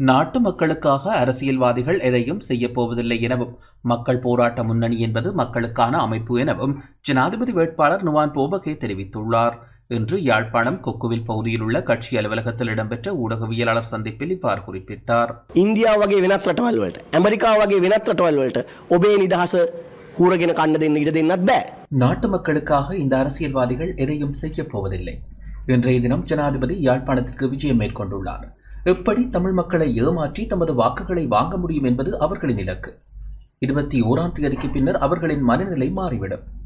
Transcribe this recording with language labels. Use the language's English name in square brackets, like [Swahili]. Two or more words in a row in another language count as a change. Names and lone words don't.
[Tamil] நாட்டு மக்களுக்காக அரசியல்வாதிகள் எதையும் செய்யப் போவதில்லை எனவும் மக்கள் போராட்ட முன்னணி என்பது மக்களுக்கான அமைப்பு எனவும் ஜனாதிபதி வேட்பாளர் நுவான் போபகே தெரிவித்துள்ளார். இன்று யாழ்ப்பாணம் கொக்குவில் பகுதியில் உள்ள கட்சி அலுவலகத்தில் இடம்பெற்ற ஊடகவியலாளர் சந்திப்பில் இவ்வாறு குறிப்பிட்டார். [Sinhala] ඉන්දියාව වගේ වෙනත් රටවල් වලට ඇමරිකාව වගේ වෙනත් රටවල් වලට ඔබේ නිදහස හූරගෙන කන්න දෙන්න ඉඩ දෙන්නත් බෑ. [Tamil] நாட்டு மக்களுக்காக இந்த அரசியல்வாதிகள் எதையும் செய்யப் போவதில்லை. இன்றைய தினம் ஜனாதிபதி யாழ்ப்பாணத்திற்கு விஜயம் மேற்கொண்டுள்ளார். எப்படி தமிழ் மக்களை ஏமாற்றி தமது வாக்குகளை வாங்க முடியும் என்பது அவர்களின் இலக்கு. 21ஆம் தேதிக்கு பின்னர் அவர்களின் மனநிலை மாறிவிடும்.